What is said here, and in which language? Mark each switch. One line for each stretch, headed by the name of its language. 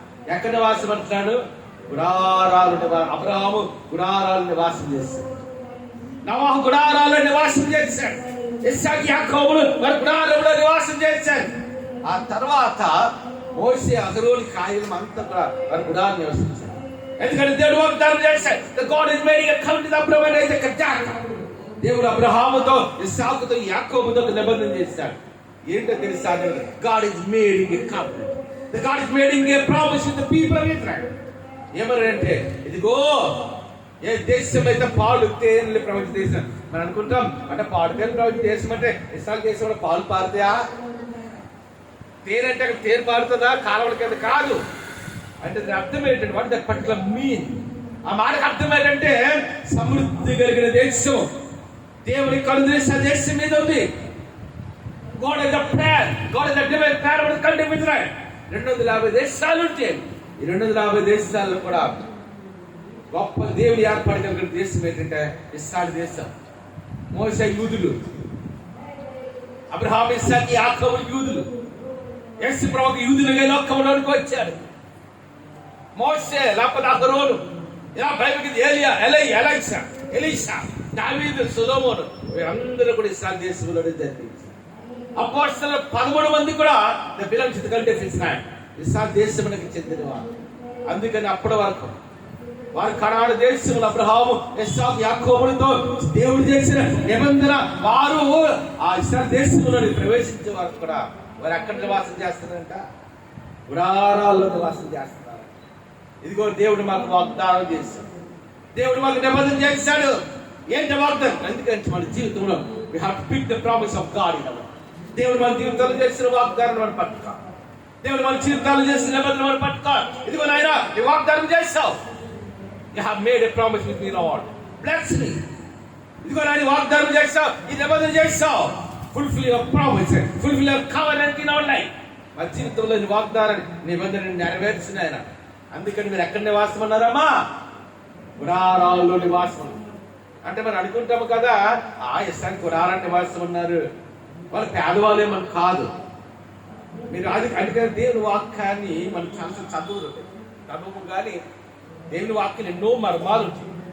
Telugu: ఎక్కడ నివాసం అంటున్నాడు? గుడారాలు. అబ్రహాము గుడారాలు నివాసం చేశాడు. నోవహు గుడారాలు నివాసం చేశాడు. ఇస్సాకు యాకోబులు వారు గుడారంలో నివాసం చేశారు. ఆ తర్వాత మోసే అహరోను కాయలు అంతా కూడా వారు గుడారం నివసించారు. ఎందుకంటే దేవుడు వాగ్దానం చేశాడు.
English: The God is making a covenant with Abraham and Isaac.
Telugu: దేవుడు అబ్రహాముతో, ఇస్సాకుతో, యాకోబుతో నిబంధన చేశాడు. ఏంటో తెలుసా?
English: God is making a covenant. The God is making a promise with the people of Israel.
Telugu: ఏమనంటే ఇదిగో ఏ దేశం అయితే పాలు తేనెలు ప్రవహించే దేశం మనం అనుకుంటాం. అంటే పాలు తేనెలు ప్రవహించే దేశం అంటే ఇస్రాయేల్ దేశంలో పాలు పారుతాయా? తేనంటే అక్కడ తేనె పారుతుందా? కాలువల కింద కాదు. అంటే దాని అర్థం ఏంటంటే
English: What that particular mean.
Telugu: ఆ మాటకు అర్థం ఏంటంటే సమృద్ధి కలిగిన దేశం, దేవుని కనుదృష్టి దేశం మీద ఉంది.
English: God has a plan. God has a divine plan for the country of Israel.
Telugu: 250 దేశాలు ఉంటాయి. ఈ 250 దేశాల్లో కూడా గొప్ప దేవుని ఏర్పాటు కలిగిన దేశం ఏంటంటే ఇశ్రాయేలు దేశం. మోసే యూదులు, అబ్రహాము ఇస్సాకు యాకోబులు యూదులు. యేసు ప్రభువు యూదులుగా లోకంలోనికి వచ్చాడు. మోసే లేకపోతే అహరోను, ఇలా బైబిల్కి ఏలియా, ఎలీషా, దావీదు, సొలొమోను వీరందరూ కూడా ఇశ్రాయేలు దేశంలోనే జన్మించారు. అపోస్తలులు 13 మంది కూడా ఇశ్రాయేలు దేశమునకు చెందినవారు. అందుకని అప్పటి వరకు వారు కనాను దేశంలో అబ్రహాము, ఇస్సాకు, యాకోబులతో దేవుడు చేసిన నిబంధన వారు ఆ ఇశ్రాయేలు దేశంలో ప్రవేశించే వారు కూడా వారు ఎక్కడ నివాసం చేస్తున్నారంట? గుడారాల్లో నివాసం చేస్తున్నారు. ఇదిగో దేవుడు మాకు వాగ్దానం చేశాడు. దేవుడు మాకు నిబంధన చేశాడు. ఏంటి వాగ్దానం? ఎందుకంటే మన జీవితంలో
English: we have to pick the promise of God in our life.
Telugu: దేవుడు మన జీవితాలు చేసిన వాగ్దానం మనం పట్టుకో. దేవుడు మన జీవితాలు చేసిన నిబంధన మనం పట్టుకో. ఇదిగో నాయనా ఈ వాగ్దానం చేశావు.
English: You have made a promise with me, Lord. Bless me.
Telugu: ఇదిగో నాయనా వాగ్దానం చేశావు, ఈ నిబంధన చేశావు.
English: Fulfill your promise, fulfill your covenant in our life.
Telugu: మన జీవితంలో ఈ వాగ్దానాన్ని నిబంధనని నెరవేర్చిన ఆయన. అందుకని మీరు ఎక్కడ నివాసం అన్నారమ్మా? గుడారాల్లో నివాసం. అంటే మనం అనుకుంటాము కదా ఇష్టానికి గుడారాన్ని నివాసం ఉన్నారు, వాళ్ళు పేదవాళ్ళే మనం కాదు. మీరు అందుకని దేవుని వాక్యాన్ని మనం చాలా చదువు కానీ దేవుని వాక్యం ఎన్నో మర్మాలు ఉంటాయి.